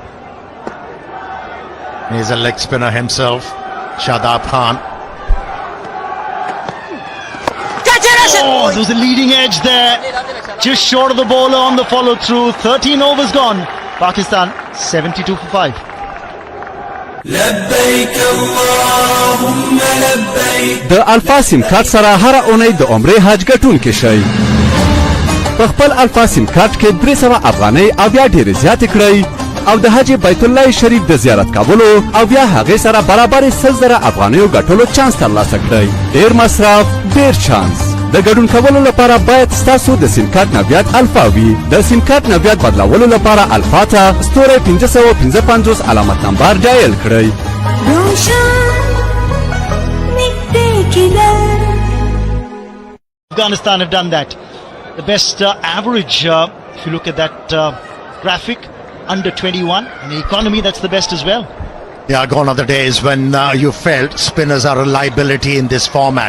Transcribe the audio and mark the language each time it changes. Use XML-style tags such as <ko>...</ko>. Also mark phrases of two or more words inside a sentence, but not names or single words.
<en>He's a leg spinner himself, Shadab Khan. Oh, there was a leading edge there. Just short of the bowler on the follow through. 13 overs gone. Pakistan 72 for 5.</en> <ps>د الفا سیم کارت سره هر اونۍ د عمرې حج ګټونکي شئ. په خپل الفا سیم کارت کې 300 افغانۍ او بیا ډېرې زیاتې کړئ او د حج بیت الله شریف د زیارت کولو او بیا هغې سره برابر 100,000 افغانیو ګټلو چانس ترلاسه کړئ. ډېر مصرف ډېر چانس. د ګډون کولو لپاره باید ستاسو د سیم کارت نویات الفا وي. د سیم کارت نویات بدلولو لپاره الفا ته ستوری 555 علامت نمبر ډایل کړئ.</ps> <en>Afghanistan have done that. The best average, if you look at that graphic, under 21. In the economy, that's the best as well. Yeah, gone are the days when you felt spinners are a liability in this format.</en>